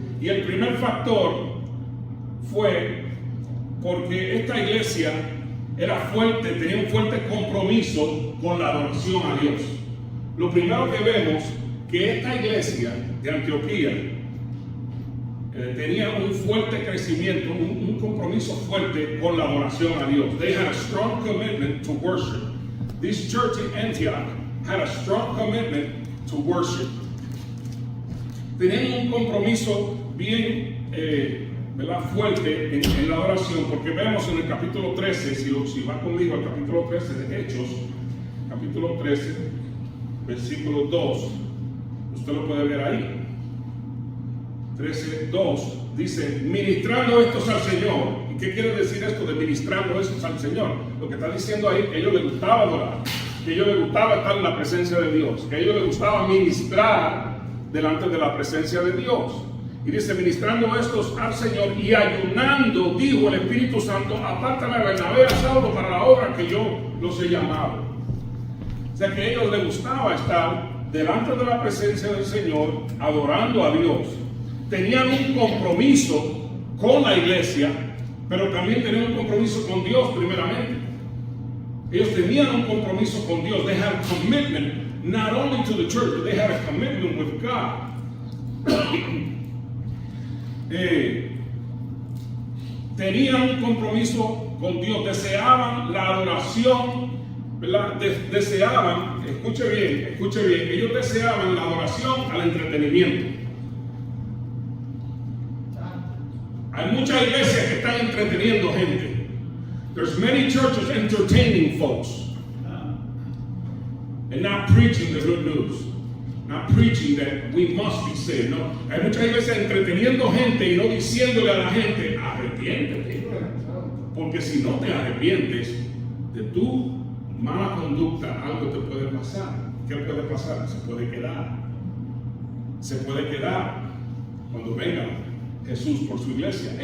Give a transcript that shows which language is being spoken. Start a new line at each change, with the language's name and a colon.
Spanish: Y el primer factor fue porque esta iglesia era fuerte, tenía un fuerte compromiso con la adoración a Dios. Lo primero que vemos, que esta iglesia de Antioquía tenía un fuerte crecimiento, un compromiso fuerte con la adoración a Dios.
English: They had a strong commitment to worship. This church in Antioch had a strong commitment to worship.
Spanish: Tenían un compromiso bien fuerte en la adoración, porque vemos en el capítulo 13, si va conmigo al capítulo 13 de Hechos, capítulo 13, versículo 2, usted lo puede ver ahí. 13:2 dice: ministrando estos al Señor. ¿Y qué quiere decir esto de ministrando estos al Señor? Lo que está diciendo ahí, que a ellos les gustaba adorar, que a ellos les gustaba estar en la presencia de Dios, que a ellos les gustaba ministrar delante de la presencia de Dios. Y dice: ministrando estos al Señor y ayunando, dijo el Espíritu Santo: apártame a Bernabé, a Saulo, para la obra que yo los he llamado. O sea que a ellos les gustaba estar delante de la presencia del Señor, adorando a Dios. Tenían un compromiso con la iglesia, pero también tenían un compromiso con Dios primeramente. Ellos tenían un compromiso con Dios.
English: They had a commitment, not only to the church, but they had a commitment with God.
Spanish: Tenían un compromiso con Dios, deseaban la adoración, ¿verdad? Deseaban, escuche bien, ellos deseaban la adoración al entretenimiento. Hay muchas iglesias que están entreteniendo gente.
English: There's many churches entertaining folks and not preaching the good news, not preaching that we must be saved.
Spanish: No, hay muchas iglesias entreteniendo gente y no diciéndole a la gente: arrepiéntete, porque si no te arrepientes de tu mala conducta, algo te puede pasar. ¿Qué puede pasar? Se puede quedar cuando venga Jesús por su iglesia.